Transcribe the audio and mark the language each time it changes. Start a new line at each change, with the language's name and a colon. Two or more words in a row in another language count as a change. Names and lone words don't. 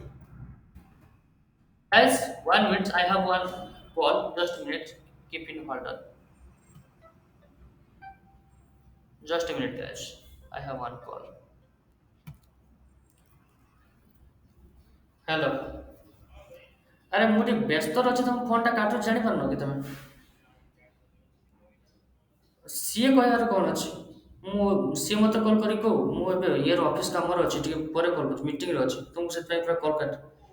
English: as 1 minute I have one call, just a minute, keep in order, just a minute guys, I have one call. Hello.
Odia: ଆରେ ମୁଁ ଟିକେ ବ୍ୟସ୍ତ ଅଛି, ତମ ଫୋନଟା କାଟୁଛି ଜାଣିପାରୁନ କି ତମେ? ସିଏ କହିବାର କଣ ଅଛି? ମୁଁ ସିଏ ମତେ କଲ୍ କରି କହୁ, ମୁଁ ଏବେ ଇଏର ଅଫିସ କାମରେ ଅଛି, ଟିକେ ପରେ କଲ୍ କରୁଛି, ମିଟିଂରେ ଅଛି, ତ ମୁଁ ସେଥିପାଇଁ ପୁରା କଲ୍ କାଟ।